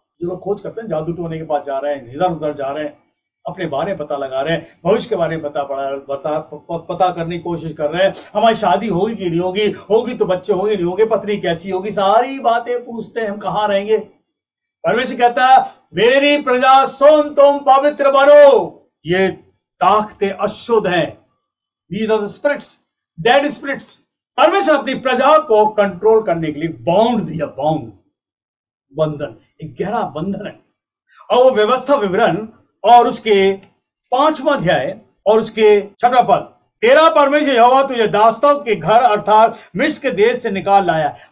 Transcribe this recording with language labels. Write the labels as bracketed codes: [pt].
[hi] जो लोग खोज करते हैं, जादू टोने के पास जा रहे हैं, इधर उधर जा रहे हैं, अपने बारे में पता लगा रहे हैं, भविष्य के बारे में पता करने की कोशिश कर रहे हैं, हमारी शादी होगी कि नहीं होगी, होगी तो बच्चे होंगे नहीं होंगे, पत्नी कैसी होगी, सारी बातें पूछते हैं, हम कहां रहेंगे। परमेश्वर कहता है मेरी प्रजा सुन, तुम पवित्र बनो। ये ताकतें अशुद्ध हैं, [en] these are the spirits, dead spirits। [hi] परमेश्वर अपनी प्रजा को कंट्रोल करने के लिए बाउंड दिया, बाउंड, बंधन, एक गहरा बंधन है। और वो व्यवस्था विवरण और उसके 5वां अध्याय और उसके 6वां पद, तेरा परमेश्वर यहोवा तुझे दासों के घर अर्थात मिस्र के देश से निकाल लाया है।